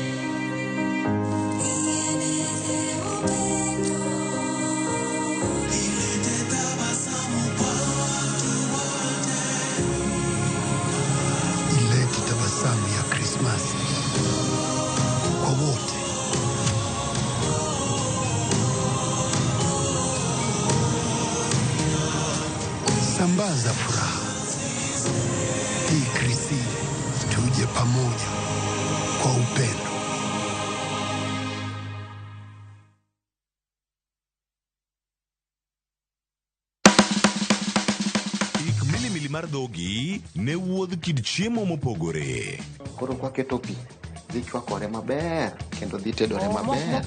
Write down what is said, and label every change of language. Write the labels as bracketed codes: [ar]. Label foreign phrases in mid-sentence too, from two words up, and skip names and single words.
[sw] Tabasamu ya Christmas kwa wote. Sambaza furaha hii Krisi, tuje pamoja kwa upendo. [luo] Milimili mar dhogi ne wuodh kid chiemo mopogore. Koro kwa keto pi dhi chwakore maber kendo dhi tedore maber.